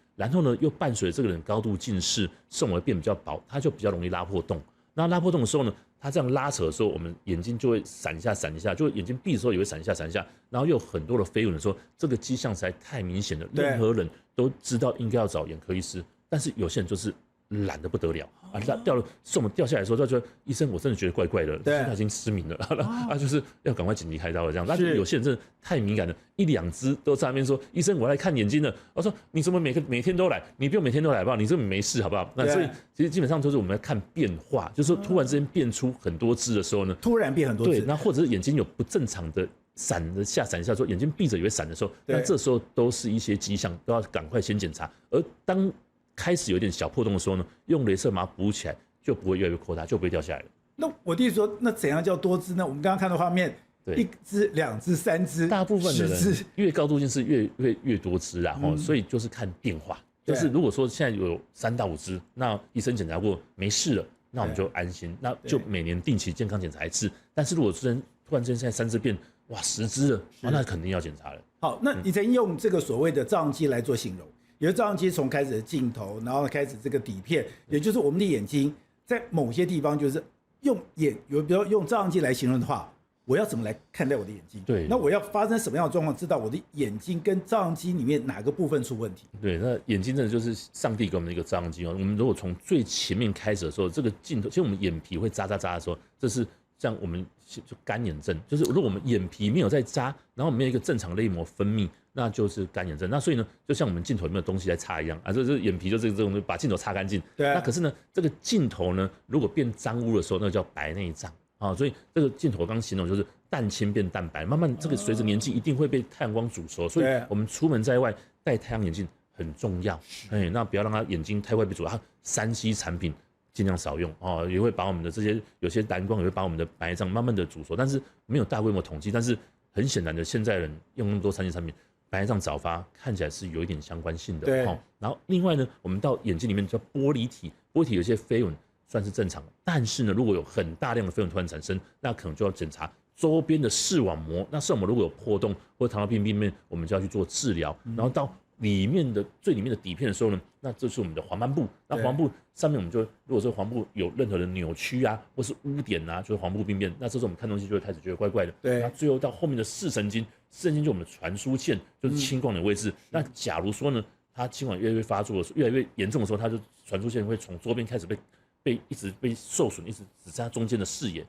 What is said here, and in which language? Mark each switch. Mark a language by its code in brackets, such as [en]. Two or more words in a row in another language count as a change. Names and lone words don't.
[zh] 然後呢，又伴隨這個人高度近視，視網膜變比較薄，它就比較容易拉破洞。那拉破洞的時候呢，它這樣拉扯的時候，我們眼睛就會閃一下，閃一下，就眼睛閉的時候也會閃一下，閃一下。然後又有很多的飛蚊的時候，這個跡象實在太明顯了，任何人都知道應該要找眼科醫師，但是有些人就是懶得不得了視网膜掉下來的時候，他就說醫生，我真的覺得怪怪的，他已經失明了，就是要趕快緊急開刀了這樣。但是有些人真的太敏感了，1、2隻都在那邊說醫生，我來看眼睛了。我說你怎麼每天都來？你不用每天都來好不好？你這沒事好不好？那所以其實基本上都是我們要看變化，就是說突然之間變出很多隻的時候呢，突然變很多隻，对，那或者是眼睛有不正常的閃一下，说眼睛閉着也會閃的時候，那這時候都是一些跡象，都要趕快先檢查。而當開始有點小破洞的時候呢，用雷射把它補起來，就不會越來越擴大，就不會掉下來了。那我弟說，那怎樣叫多隻呢？我們剛剛看到畫面，1隻、2隻、3隻，大部分的人越高度近視越多隻啦，所以就是看變化。就是如果說現在有3到5隻，那醫生檢查過沒事了，那我們就安心，那就每年定期健康檢查1次。但是如果突然間現在3隻變10隻了，那肯定要檢查了。好，那你曾經用這個所謂的照相機來做形容。有的照相機從開始的鏡頭，然後開始這個底片，也就是我們的眼睛，在某些地方就是比如用照相機來形容的話， 我要怎麼來看待我的眼睛？對，那我要發生什麼樣的狀況，知道我的眼睛跟照相機裡面哪個部分出問題？对，那眼睛真的就是上帝給我們的一個照相機哦。我們如果從最前面開始的時候，這個鏡頭，其實我們眼皮會扎的時候，這是像我們就乾眼症，就是如果我們眼皮沒有在扎，然後沒有一個正常淚膜分泌，那就是乾眼症。那所以呢，就像我們鏡頭裡面的東西在擦一樣啊，就是眼皮就這種把鏡頭擦乾淨。对。那可是呢，這個鏡頭呢，如果變髒污的時候，那個叫白內障。啊，所以這個鏡頭我剛形容就是淡青變淡白，慢慢這個隨着年紀一定會被太陽光煮熟，所以我們出門在外戴太陽眼鏡很重要。那不要讓它眼睛太快被煮熟，它3C 產品盡量少用哦，也會把我們的這些有些藍光也會把我們的白內障慢慢的煮熟，但是沒有大規模統計，但是很顯然的，現在人用那麼多3C 產品，白內障早發看起來是有一點相關性的。對。然後另外呢，我們到眼睛裡面叫玻璃體，玻璃體有些飛蚊。算是正常的，但是呢，如果有很大量的飞蚊突然產生，那可能就要檢查周邊的視網膜。那視網膜如果有破洞或者糖尿病病變，我們就要去做治療。然後到裡面的最裡面的底片的時候呢，那這是我們的黄斑部。那黃斑部上面我們就，如果說黃斑部有任何的扭曲啊，或是污點啊，就是黃斑部病變，那這時候我們看東西就會開始覺得怪怪的。对。那最後到後面的視神經，視神經就是我們的傳輸線，就是青光眼位置。那假如說呢，它青光眼越來越發作的時候，越来越嚴重的時候，它就傳輸線會從周邊開始一直被受損，一直只剩下中間的視野。